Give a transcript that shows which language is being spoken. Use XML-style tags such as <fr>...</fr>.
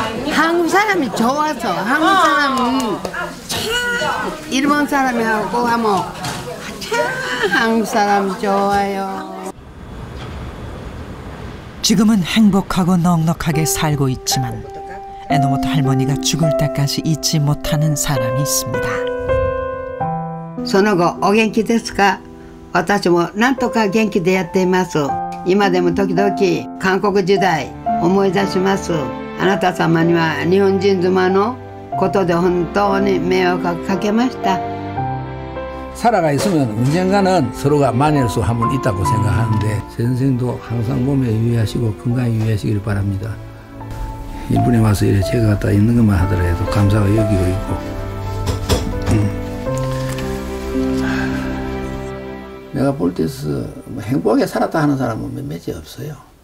<ko>한국 사람이 좋아서 한국 사람은 참 일본 사람하고 하면 참 한국 사람 좋아요. 지금은 행복하고 넉넉하게 살고 있지만 에노모토 할머니가 죽을 때까지 잊지 못하는 사람이 있습니다.</ko> <ja>その後お元気ですか私もなんとか元気でやっています今でも時々韓国時代思い出しますあなた様には日本人妻のことで本当に迷惑をかけました</ja> <ko>살아가 있으면 언젠가는 서로가 만날 수 한 번 있다고 생각하는데 선생도 항상 몸에 유의하시고 건강에 유의하시길 바랍니다. 일본에 와서 이래 제가 갖다 있는 것만 하더라도 감사가 여기고 있고 내가 볼 때서 행복하게 살았다 하는 사람은 몇몇이 없어요.</ko>